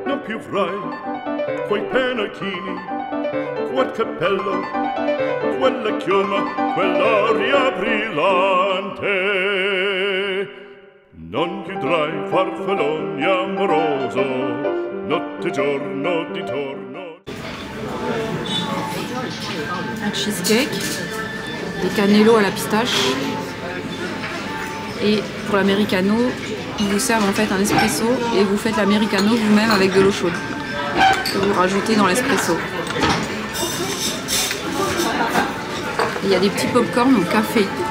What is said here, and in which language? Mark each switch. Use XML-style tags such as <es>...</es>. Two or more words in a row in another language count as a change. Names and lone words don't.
<it>Non più avrai quei pennacchini, quel cappello, quella chioma, quell'aria brillante. Non chiudrai farfallone amoroso, notte giorno di torno.</it> <fr>Un cheesecake, des cannellos à la pistache. Et pour l'americano, ils vous servent en fait un espresso et vous faites l'americano vous-même avec de l'eau chaude que vous rajoutez dans l'espresso. Il y a des petits pop-corn au café.</fr>